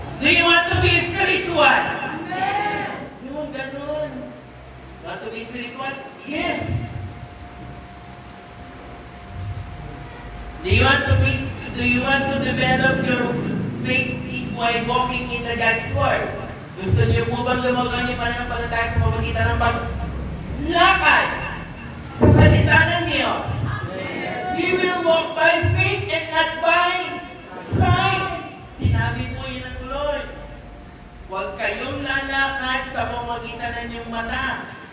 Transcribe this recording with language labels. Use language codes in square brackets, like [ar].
[en] Do you want to be spiritual? Amen. [tl] Yung ganun. [en] Want to be spiritual? Yes. Do you want to develop your faith while walking in the God's Word? [tl] Gusto niyo po bang lumagang niyo pananampalataya sa pamamagitan ng paglakad sa salita ng Diyos? [en] We will walk by faith and not by sight. [tl] Sinabi po yun ng Lord. Huwag kayong lalakad sa pamamagitan ng inyong mata.